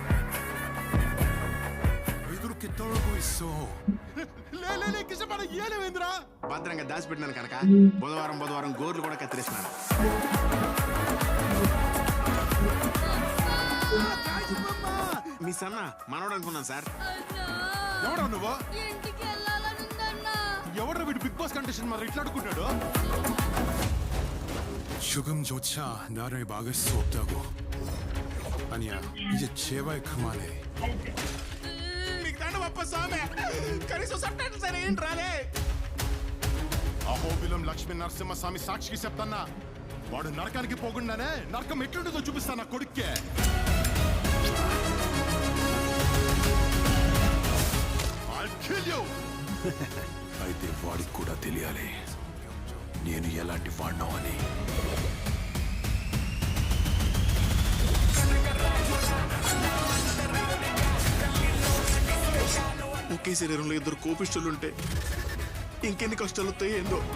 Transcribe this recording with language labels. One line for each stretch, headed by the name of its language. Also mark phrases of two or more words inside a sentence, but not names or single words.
Telugu: భద్రంగా దాచిపెట్టినాను కనుక బుధవారం గోర్లు కూడా కత్తిరిస్తున్నాను. మీ సన్న మనోడు అనుకున్నాను సార్. ఎవడా నువ్వు? ఎవడ్రా వీడు బిగ్ బాస్ కంటెస్టెంట్ మరి ఇట్లా అడుగుతున్నాడు?
Korean: 지금조차 나를 막을 수 없다고. 아니야, 이제 제발 그만해.
Telugu: మీకు దండ పప్ప స్వామి, కనీసం సబ్టైటిల్స్ అని ఏంటి రాలే? అహోబిలం లక్ష్మీ నరసింహస్వామి సాక్షికి చెప్తాన్నా, వాడు నరకానికి పోకుండానే నరకం ఎట్లుంటుందో చూపిస్తా నా కొడుక్కే.
English: I'll kill you.
Telugu: అయితే వాడికి కూడా తెలియాలి నేను ఎలాంటి వాడినో అని. ఒకే శరీరంలో ఇద్దరు కోపిష్ఠులుంటే ఇంకెన్ని కష్టాలు వస్తాయి ఏందో.